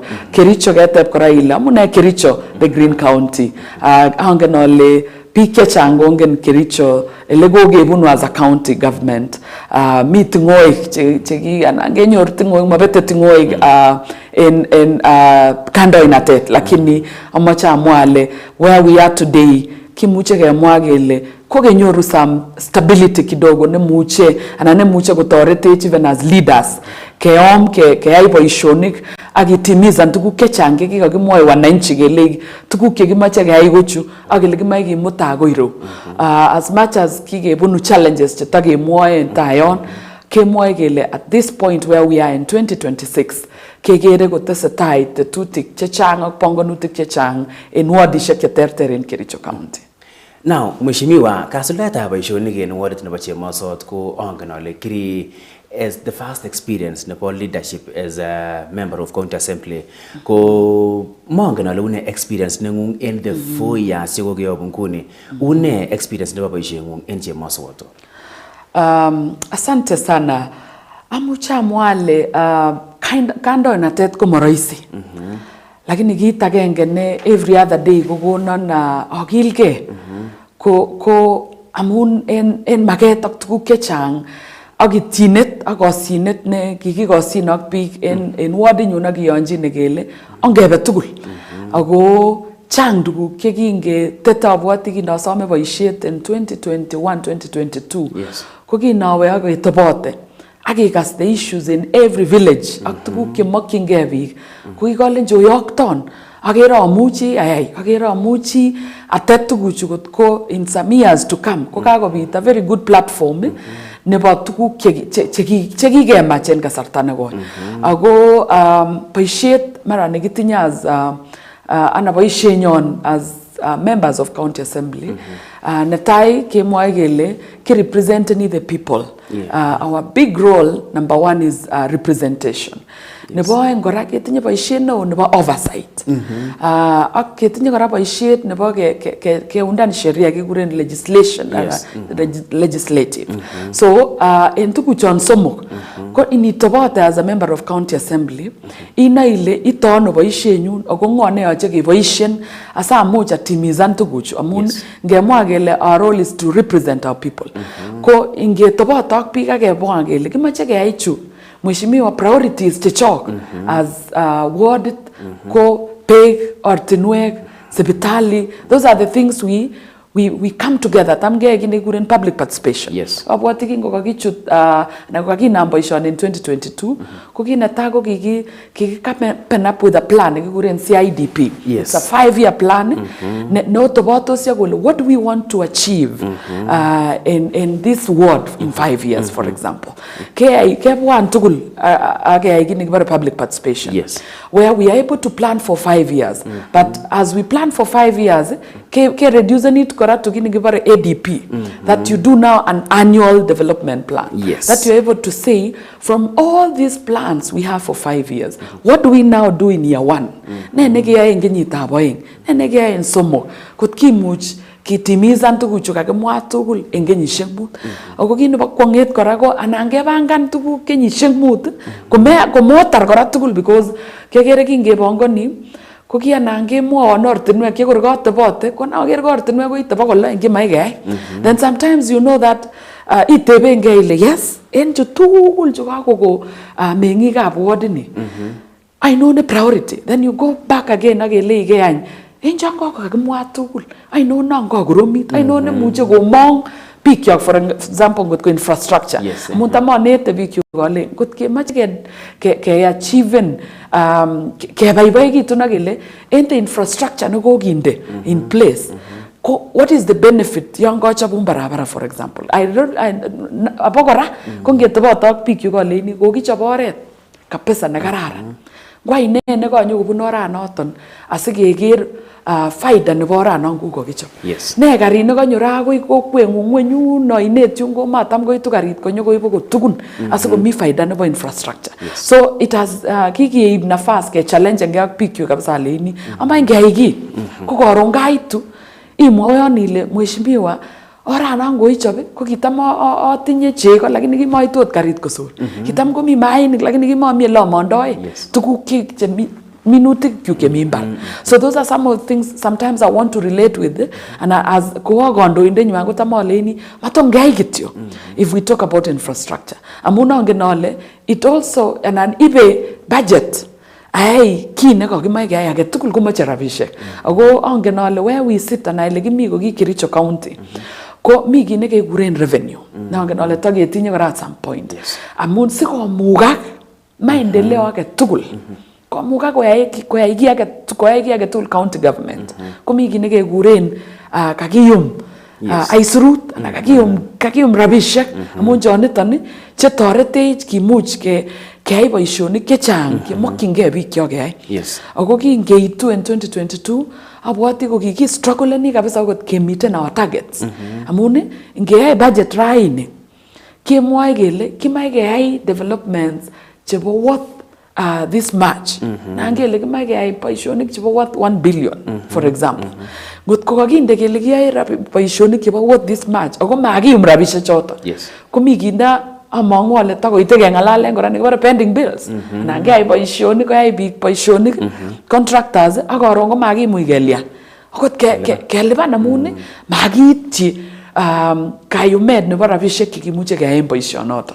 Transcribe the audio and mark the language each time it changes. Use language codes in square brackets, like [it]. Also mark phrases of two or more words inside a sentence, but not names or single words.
[sgc] Kericho keteb kora ile amune Kericho [en] the Green County [sgc] angen ale biik chechang kongen Kericho ele kokebunu [en] as a county government [sgc] mi tingoik cheki kenyor tingoik mabete tingoik en kandoinatet lakini amache amwa ale [en] where we are today [sgc] kimuche kemwa kele kokenyoru [en] some stability [sgc] kidogo nemuche ana nemuche kotoretech [en] even as leaders [sgc] keom keyai boisionik akitimizan tuguk chechang chekikakimwoi wananchi kele tuguk chekimoche keyai kochu ak ele kimoche kimut akoi ro [en] as much as [sgc] kikebunu challenges chetakemwoe en tayon kemwoe kele [en] at this point where we are in 2026 [sgc] kekere kotesetai tetutik chechang ak panganutik chechang en wardishek cheterter en Kericho County. Now mheshimiwa kasuldaetab boisionik en wardit nebo Chemosot ko angen ale kiri [en] as the first experience [sgc] nebo leadership [en] as a member of county assembly [sgc] ko mongen ale une experience nengung [en] in the 4 years [sgc] chekokeyobu nguni une experience nebo boisiengung en Chemosot. [sw] Asante sana [sgc] amuche amwa ale kandoinatet ko moroisi lakini kit agenge ne [en] every other day [sgc] kokonon akilge ko amun en maket ak tuguk chechang ak ityinet ak kosyinet ne kikikosyin ak biik en wardinyun ak kiyonjine kele ongebe tugul ako chang tuguk chekingetete abwoti kinosome boisiet en 2021-2022 ko kinawe ak ketobote ak ikas [en] the issues in every village [sgc] ak tuguk chemokyingei biik ko kikolenji oyokton akere amuchi ayai akere amuchi atet tuguchu ko [en] in some years to come [sgc] ko kakobit [en] a very good platform [sgc] nebo tuguk chekikemach en kasarta nekoi ako boisiet mara nekitinye as ana boisienyon [en] as members of county assembly [sgc] netai kemwoe kele ki representani [en] the people. Our big role number one is representation. [sgc] Nebo oeng kora ketinye boisiet neo nebo oversight. Ak ketinye kora boisiet nebo keundan sheria kekuren [en] legislation, legislative. [sgc] So en tuguchon somok ko initobote [en] as a member of county assembly [sgc] inoe ile itono boisienyun ako ng'o neyoche keboisien asamuch atimizan tuguchu amun ngemwa kele [en] our role is to represent our people. [sgc] Ko ingetobot ak biik akemwa kele kimoche keyai chu Mheshimiwa priorities chechok as ward ko beek, ortinwek, sipitali, [en] those are the things we come together. [sgc] Tamge kine [en] public participation. Yes. [sgc] Abwati kingo kakichut na kakinam boisioni in 2022 ko kineta ko [en] pen up with a plan [sgc] kikuren CIDP. [en] Yes. It's a 5-year plan. [sgc] No tobotos ya kole [en] what do we want to achieve in this ward in 5 years, for example. [sgc] Kebwan tugul age kine kibare [en] public participation. Yes. Where we are able to plan for 5 years. But as we plan for 5 years, ke reduce it to give ADP, that you do now an annual development plan. Yes. That you're able to say, from all these plans we have for 5 years, what do we now do in year 1? [sgc] Nenegea ingenyita boying, nenegea in somo, kut kimuch kitimizan tuguchu kakemwa tugul en kenyisiek mut. Ako kin nebo kwonget kora ko anan kebangan tuguk kenyisiek mut, komotar kora tugul because kekere kingebongoni ko kianan kemwowon ortinwek chekor kotebote ko naker ko ortinwek koite bokol oeng chemai keyai. [en] Then sometimes you know that [sgc] itebengei ile yes en chu tugul chu kakoko meng'ikab ward ni ainon ne priority. Then you go back again akele ikeyany en chon kakimwa tugul ainon non kakoromit ainon nemuche komong bikyok, [en] for example [sgc] ngot ko [en] infrastructure. [sgc] Amun tamonete bikyok kole ngot kemoche keachiven kebaibaikitun akele en [en] the infrastructure [sgc] nekokinde [en] in place. What is the benefit [sgc] yon kachobun barabara, [en] for example? [sgc] Abokora ko ngetobot ak bikyok koleini kokichob oret kabisa nekararan. Ngwai ne nekonyo kobun oranoton asikeker faida nebo oranon kokichob. Ne karit nekonyo ra akoi kokweng'ung ng'wenyun oinet yun komatam koitu karit konyo koibu kotugun asikomi faida nebo infrastructure. [en] So it has [sgc] kikeib nafas ke challenge ak bikyok kabisa aleini ama ngeyai ki ko koron kaitu imwoyon ile Mheshimiwa oranon koichob ko kitam atinye chego lakini kimoitu ot karit kosor. Kitam komi mainik lakini kimomi ele amondoe tuguk chemi minutik kyuk chemi mbar. [en] So those are some of the things sometimes I want to relate with, and as [sgc] ko kandoindenywan kotam aleini matongeyai kityo [en] if we talk about infrastructure. [sgc] Amun angen ale [en] it also [sgc] anan ibe budget ai ki nekakimoe keyai age tugul komoche rabisiek. Ako angen ale [en] where we sit [sgc] and ile kimi ko ki Kericho County ko mi ki nekekuren revenue. Nangen ale taketinye kora [en] at some point. [sgc] Amun sikomugak maendeleo age tugul komuka koyai ki age tugul [en] county government [sgc] komi ki nekekuren kakiyum aisurut anan kakiyum rabisiek amun choniton chetoretech kimuch keyai boisionik chechang chemokyingei biik kyok keyai. Ako kingeitu en 2022 abwati ko kikistruggleni kabisa okot kemiten [en] our targets. [sgc] Amun ngeyai budget raini kemwoe kele kimoe keyai developments chebo [en] worth this much. [sgc] Nangele kimoe keyai boisionik chebo [en] worth 1 billion, for example. [sgc] Ngot ko kakinde kele kiyai boisionik chebo [en] worth this much [sgc] ako makiyum rabisiek choton. Komi kinda among'u ale takoite keng'alalen kora nekibore [en] pending bills. [sgc] Anan keyai boisionik koyai biik boisionik contractors ak koron komakimuch kelian. Akot kelipan amun makiityi kayumet nebo rabisiek chekimuche keyai boisionoton.